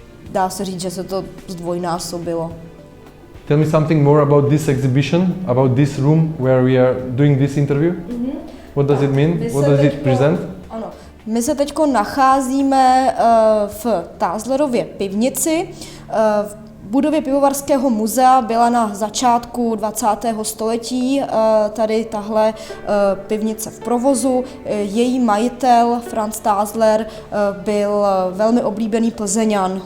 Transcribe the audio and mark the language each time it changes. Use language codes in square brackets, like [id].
[cs] Dá se říct, že se to zdvojnásobilo. [en] Tell me something more about this exhibition, about this room where we are doing this interview. What does it mean? What does it present? [cs] Ano. My se teď nacházíme v Tázlerově pivnici. V budově pivovarského muzea byla na začátku 20. století tady tahle pivnice v provozu. Její majitel Franz Tázler byl velmi oblíbený Plzeňan.